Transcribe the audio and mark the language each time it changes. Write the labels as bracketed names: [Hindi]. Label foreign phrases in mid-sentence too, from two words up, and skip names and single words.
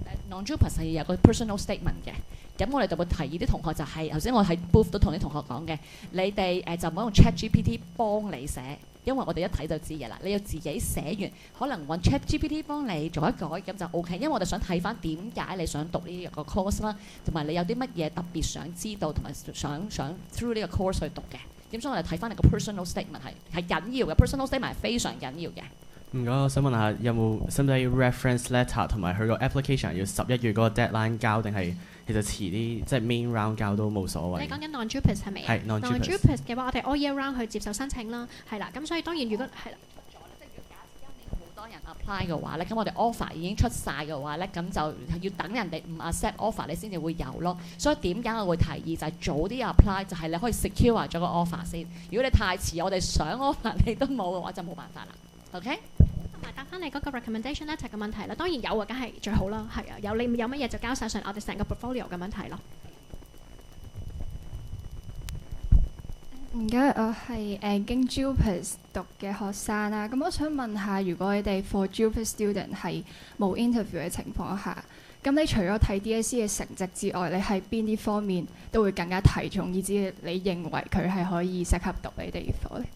[Cantonese] non-JUPAS 係有個 [English] personal statement [Cantonese] 嘅，咁我哋就會提議啲同學就係頭先我喺 booth 都同啲同學講嘅，你哋就唔好用 ChatGPT 幫你寫，因為我哋一睇就知嘅啦，你要自己寫完，可能揾 ChatGPT 幫你改一改咁就 OK，因為我哋想睇翻點解你想讀呢個 course 啦，同埋你有啲乜嘢特別想知道同埋想 through 呢個 course 去讀嘅，咁所以我哋睇翻你個 [English] personal statement [Cantonese] 係緊要嘅 [English] personal statement [Cantonese] 係非常緊要嘅。唔該，我想問下有冇使唔使 [English] reference letter [Cantonese] 同埋佢個 application 要11月嗰個 deadline 交，定係其實遲啲即係 [English] main round [Cantonese] 交都冇所謂？你講緊 non-JUPAS 係咪啊？係 non-JUPAS 嘅話，我哋 [English] all year round [Cantonese] 去接受申請啦，係啦。咁所以當然如果係啦，好多人 apply 嘅話咧，咁我哋 offer 已經出晒嘅話咧，咁就要等人哋唔 [English] accept offer [Cantonese] 你先至會有咯。所以點解我會提議就係早啲 apply，就係你可以 secure 咗個 offer 先。如果你太遲，我哋想 offer 你都冇嘅話，就冇辦法啦。OK？同埋答翻你嗰個 [English] recommendation letter [Cantonese] 嘅問題啦，當然有啊，梗係最好啦，係啊，有你有乜嘢就交晒上我哋成個 portfolio 咁樣睇咯。唔該，我係經 JUPAS 讀嘅學生啦。咁我想問下，如果你哋 [English] for JUPAS student [Cantonese] 係冇 interview 嘅情況下，咁你除咗睇 DSE 嘅成績之外，你喺邊啲方面都會更加睇重，以至你認為佢係可以適合讀你哋課咧？